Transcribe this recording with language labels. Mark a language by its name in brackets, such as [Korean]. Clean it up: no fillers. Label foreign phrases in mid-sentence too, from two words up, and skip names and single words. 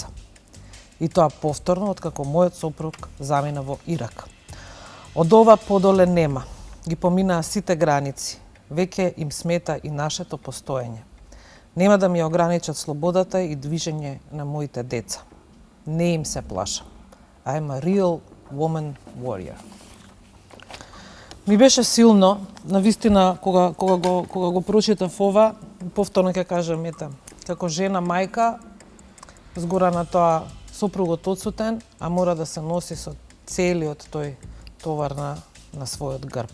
[Macedonian] И тоа повторно откако мојот сопруг замина во Ирак. Од ова подоле нема. Ги поминаа сите граници. Веќе им смета и нашето постоење. Нема да ми ограничат слободата и движење на моите деца. Не им се плашам. [English] I'm a real woman warrior. [Macedonian] Ми беше силно, навистина, кога го прочитав ова, повторно ќе кажам, како жена, мајка, згора на тоа сопругот одсутен, а мора да се носи со целиот тој товар на својот грб.